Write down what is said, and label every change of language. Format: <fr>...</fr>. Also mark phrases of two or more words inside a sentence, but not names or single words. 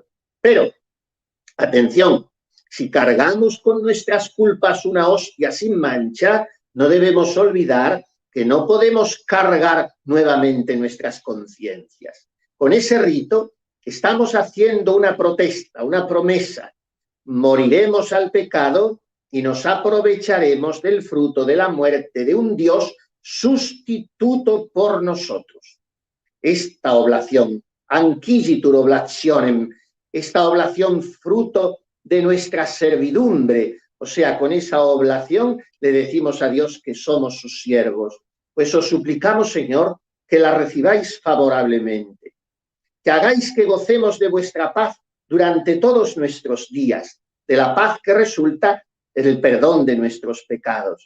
<es>Pero, atención, si cargamos con nuestras culpas una hostia sin mancha, no debemos olvidar que no podemos cargar nuevamente nuestras conciencias. Con ese rito estamos haciendo una protesta, una promesa. Moriremos al pecado y nos aprovecharemos del fruto de la muerte de un Dios sustituto por nosotros. Esta oblación,</es> <la>Anquigitur oblationem,</la> <es>esta oblación fruto de nuestra servidumbre, o sea, con esa oblación le decimos a Dios que somos sus siervos. Pues os suplicamos, Señor, que la recibáis favorablemente, que hagáis que gocemos de vuestra paz durante todos nuestros días, de la paz que resulta del perdón de nuestros pecados.</es>